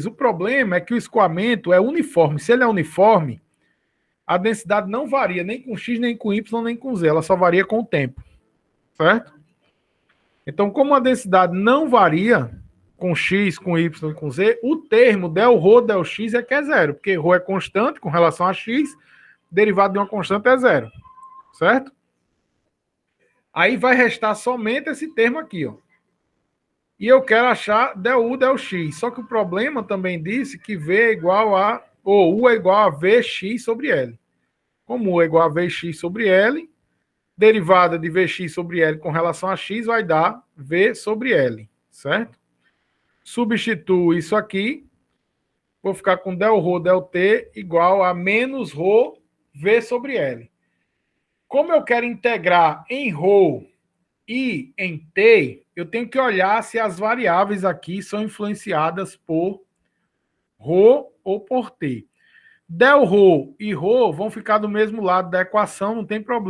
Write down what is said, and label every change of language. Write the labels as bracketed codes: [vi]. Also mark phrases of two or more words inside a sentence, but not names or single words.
[pt] O problema é que o escoamento é uniforme. Se ele é uniforme, a densidade não varia nem com X, nem com Y, nem com Z. Ela só varia com o tempo. Certo? Então, como a densidade não varia com X, com Y e com Z, o termo del rho, del X é que é zero. Porque ρ é constante com relação a X, derivado de uma constante é zero. Certo? Aí vai restar somente esse termo aqui, ó. E eu quero achar del U, del X. Só que o problema também disse que V é igual a... ou U é igual a Vx sobre L. Como U é igual a Vx sobre L, derivada de Vx sobre L com relação a X vai dar V sobre L. Certo? Substituo isso aqui. Vou ficar com del rho, del T igual a menos rho V sobre L. Como eu quero integrar em ρ e em t, eu tenho que olhar se as variáveis aqui são influenciadas por ρ ou por t. Del ρ e ρ vão ficar do mesmo lado da equação, não tem problema.